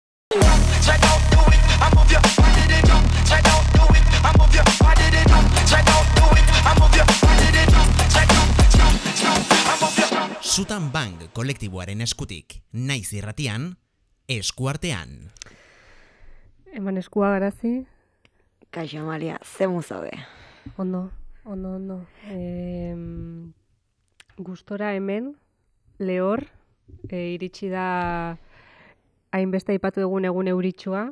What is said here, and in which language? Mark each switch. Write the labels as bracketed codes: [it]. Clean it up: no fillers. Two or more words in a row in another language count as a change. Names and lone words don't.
[en] Check out, do it. I move your body to jump. Check out, do it. I move your body to jump. Check out, do it. I move your body to jump. Check out, jump, jump. I move your. [eu] Sutan Bang kolektiboaren eskutik, naiz irratian, eskuartean. Eman eskua garazi. Kaixo, Amalia, ze zaude? Ondo. Gustora hemen, lehor, iritsi da hainbeste aipatu egun euritsua.